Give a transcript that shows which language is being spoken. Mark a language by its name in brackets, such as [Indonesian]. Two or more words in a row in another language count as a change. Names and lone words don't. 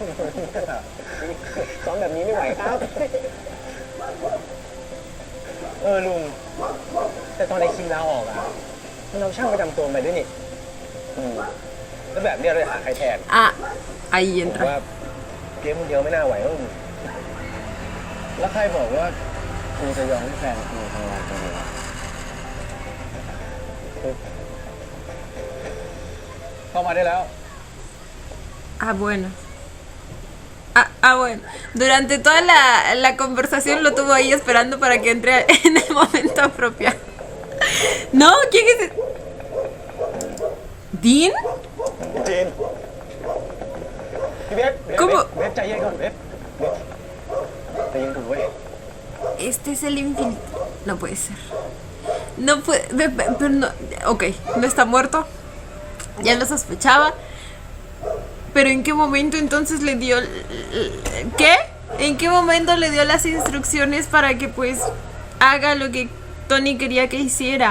[Thai] ซ้อมแบบนี้ไม่ไหวครับลุงแต่ตอนไอ้คิมลาออกอ่ะมันเอาช่างประจำตัวมาด้วยนี่แล้วแบบเนี้ยเราจะหาใครแทน [Spanish] Ah, ahí [Thai] ผม [Spanish] entra. [Thai] ว่าเกมคนเดียวไม่น่าไหวแล้วแล้วใครบอกว่าคุณจะยอมให้แฟนคุณทำงานคนเดียวเข้ามาได้แล้ว [Spanish] Ah, bueno. Bueno. Durante toda la conversación lo tuvo ahí esperando para que entre en el momento apropiado. No, ¿quién es? ¿Dean? [Thai] เจนพี่เบฟ [Spanish] ¿Cómo? [Thai] เบฟใจเย็นก่อนเบฟใจเย็นก่อนเว้ย [Spanish] Este es el infiltrado. No puede ser. No puede. Pero no. Ok, no está muerto. Ya lo sospechaba. Pero ¿en qué momento entonces le dio... ¿Qué? ¿En qué momento le dio las instrucciones para que pues haga lo que Tony quería que hiciera?